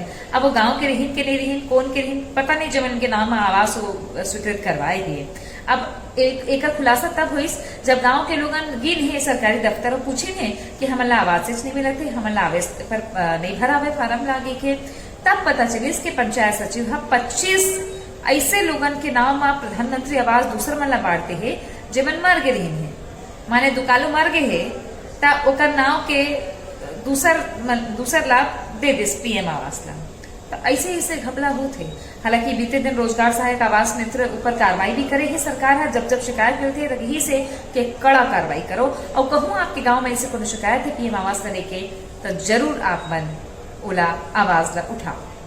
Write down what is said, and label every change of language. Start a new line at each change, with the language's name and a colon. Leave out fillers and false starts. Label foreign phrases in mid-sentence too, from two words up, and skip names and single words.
Chhattisgarhi: अब वो गांव के रहीन के नहीं रहीन, कौन के रहीन पता नहीं, जमन के नाम में आवास स्वीकृत करवाए दिए। अब एक खुलासा तब हुई जब गांव के लोगन गिन है सरकारी दफ्तर और पूछे हैं कि हमला आवास नहीं मिला थे, हमला आवास पर नहीं भरा हुए फार्म लागे के। तब पता चली इसके पंचायत सचिव 25 ऐसे लोगन के नाम में प्रधानमंत्री आवास दूसर मन ला बांटते है, जेमन मर गए रहीन है, माने दुकालो मर गए है, तब ओकर नाव के दूसर लाभ दे दिस पीएम आवास ला। तो ऐसे घपला होते। हालांकि बीते दिन रोजगार सहायक आवास मित्र ऊपर कार्रवाई भी करे है सरकार है। जब शिकायत मिलती है रही से कि कड़ा कार्रवाई करो, और कहूँ आपके गांव में ऐसे कोनो शिकायत है पीएम आवास का लेके, तो जरूर आप मन ओला आवाज ला उठाओ।